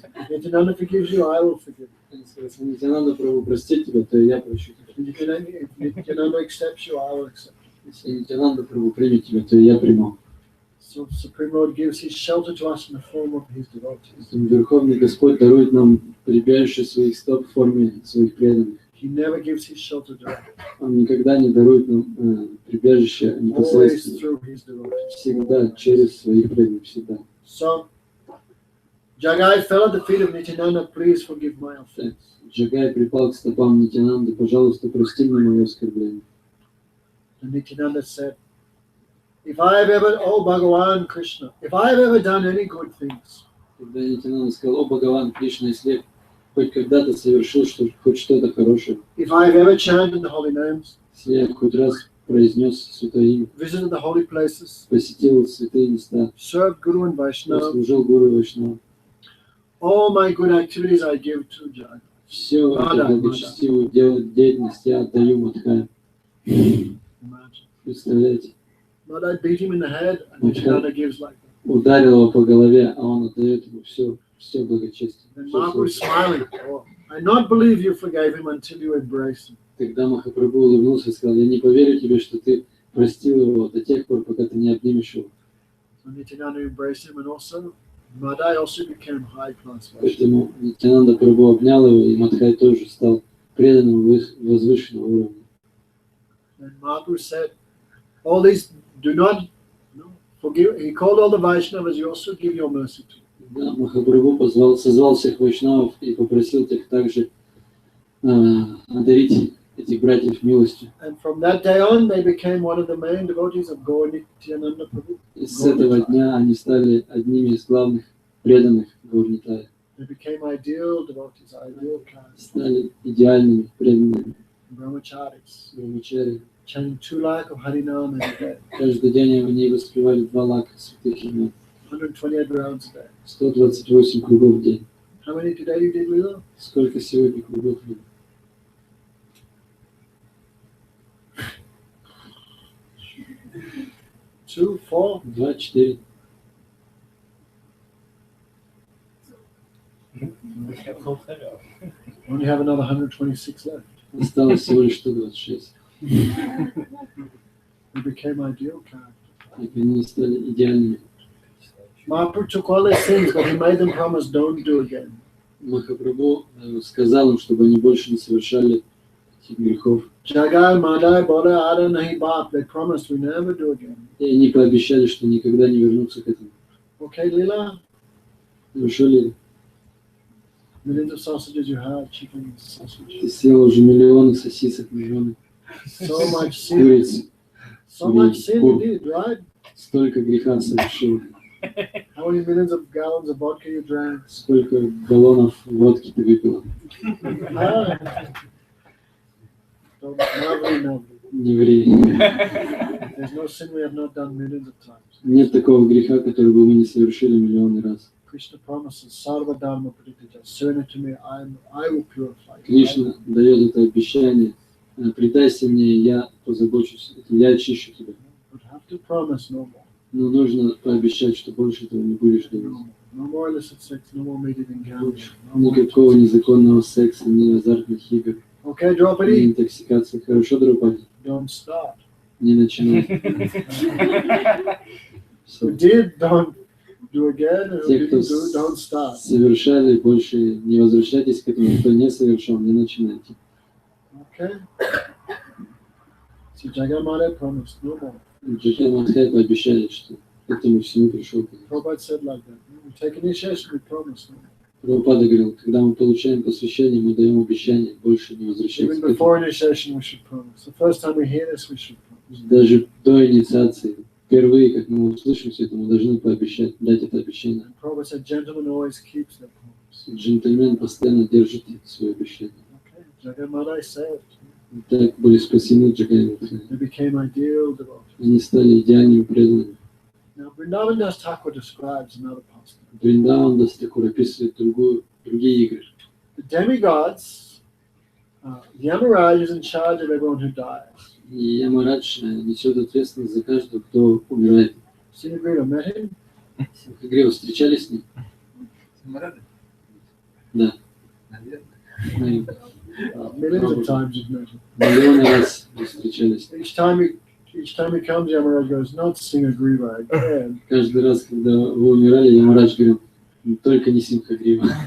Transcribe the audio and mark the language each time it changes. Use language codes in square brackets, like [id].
[en] Nityananda forgives you, I will forgive you. [ru] Если Нитянанда Прабху простит тебя, то и я прощу тебя. [en] If Nityananda accepts you, I will accept you. [ru] Если Нитянанда Прабху примет тебя, то и я приму. [en] So Supreme Lord gives his shelter to us in the form of his devotees. [ru] Верховный Господь дарует нам прибежище своих стоп в форме своих преданных. [en] He never gives his shelter directly. [ru] Он никогда не дарует нам прибежище [en] Always [ru] непосредственно. [en] through his devotees. [ru] Всегда через своих преданных, всегда. [en] So Jagai fell at the feet of Nityananda. Please forgive my offense. [ru] Джагай припал к стопам Нитянанды, пожалуйста, прости мне мое оскорбление. [en] And Nityananda said, If I have ever, oh Bhagavan Krishna, if I have ever done any good things, [ru] Когда Нитянанда сказал: «О, Бхагаван Кришна, если я хоть когда-то совершил хоть что-то хорошее, [en] if I have ever chanted the holy names, [ru] если я хоть раз произнес святое имя, [en] visited the holy places, [ru] посетил святые места, [en] served Guru and Vaishnava, [ru] служил Гуру и Вайшнаву, [en] all my good activities I give to Jagat. [ru] все эту благочестивую деятельность я отдаю Мадхаю». [en] Imagine. [ru] Представляете? [en] But I beat him in the head, and Nityananda gives like that. [ru] Ударил его по голове, а он отдает ему все благочестие. [en] And [ru] Всё [en] Mahaprabhu is [ru] свое. [en] smiling. Oh, I not believe you forgave him until you embraced him. [ru] Тогда Махапрабху улыбнулся и сказал: «Я не поверю тебе, что ты простил его до тех пор, пока ты не обнимешь его». [en] So Nityananda embraced him, and also Madai also became high class Vaishnava. [ru] Поэтому Нитянанда Прабху обнял его, и Мадхай тоже стал преданным возвышенного уровня. [en] And Mahaprabhu said, all these do not forgive. He called all the Vaishnavas, you also give your mercy to. [ru] Да, Махапрабху созвал всех вайшнавов и попросил их также одарить этих братьев милостью. [en] And from that day on, they became one of the main devotees of Gaur Nityananda Prabhu. [ru] И с этого дня они стали одними из главных преданных Гаурнитая. [en] They became ideal devotees, ideal caste, [ru] Стали идеальными преданными [en] brahmacharis, [ru] брамачари. [en] chanting 2 lakhs of Harinam every day, [ru] Каждый день они воспевали 2 лака святых имен, [en] 128 rounds a day. [ru] 128 кругов в день. [en] How many today you did, Lila? [ru] Сколько сегодня кругов? [en] 2, 4? [ru] 2, 4. [en] Only have another 126 left. [ru] Осталось всего лишь 126. [en] We became ideal characters. [ru] И они стали идеальными. [en] Mahaprabhu took all their sins, but he made them promise, don't do again. [ru] Махапрабху сказал им, чтобы они больше не совершали этих грехов. [en] Jagai, Madai, Bodha, Ada, Nahi, Bap. They promised we never do again. [ru] И они пообещали, что никогда не вернутся к этому. [en] Okay, Lila? [ru] Хорошо ли? [en] Millions of sausages you had, chicken, sausage. [ru] Ты съел уже миллионы сосисок, миллионы [en] So much sin. [ru] куриц. [en] So much sin you did, right? [ru] Столько греха совершил. [en] How many millions of gallons of vodka you drank? [ru] Сколько галлонов водки ты выпила. Ah. [en] Don't, never. [ru] Не ври. [en] There's no sin we have not done millions of times. [ru] Нет такого греха, который бы мы не совершили миллионы раз. [en] Krishna promises, [sa] Sarva Dharma Praditya, [en] surrender to me, I will purify you. [ru] Кришна дает это обещание: предайся мне, я позабочусь, я очищу тебя. [en] But have to promise no more. [ru] Но нужно пообещать, что больше этого не будешь делать. [en] No more illicit sex, no more meat eating gambling. No more... [ru] Никакого незаконного секса, ни азартных игр, [en] Okay, [ru] ни [en] Draupadi, [ru] интоксикации. Хорошо, Драупади? [en] don't start. [ru] Не начинай. [en] Who did, don't do again, and who [ru] Те, кто [en] didn't do, don't start. [ru] совершали, больше не возвращайтесь к этому. Кто не совершал, не начинайте. [en] Okay? So Jagamada promised no more. [ru] Джакай Мадхай пообещали, что к этому всему пришел конец. [en] Prabhupada said like that. We take initiation, we promise no more. [ru] Прабхупада говорил: когда мы получаем посвящение, мы даем обещание больше не возвращаться [en] Even [ru] к этому. [en] before initiation, we should promise. The first time we hear this, we should promise. [ru] Даже до инициации, впервые, как мы услышим все это, мы должны пообещать, дать это обещание. [en] And Prabhupada said, gentleman always keeps their promise. [ru] Джентльмен постоянно держит свое обещание. [en] Okay, Jagamada said, [ru] Так были спасены Джакай Мадхай. [en] they became ideal devotees. [ru] Они стали идеальными преданными. [en] Now, Vrindavan Das Thakur describes another pastime. [ru] Вриндаван Дас Такур описывает другие игры. [en] The demigods, Yamaraj is in charge of everyone who dies. [ru] И Ямарадж несет ответственность за каждого, кто умирает. [en] Sinagrita met him. [ru] Игре вы встречались с ним? Да. Наверное. [en] Millions of times you've met him. [ru] Миллионы раз вы встречались. [en] Each time he comes, Yamaraj goes, not Singagriva again. [ru] Каждый раз, когда вы умирали, Ямарадж говорил: только не Симхагрива.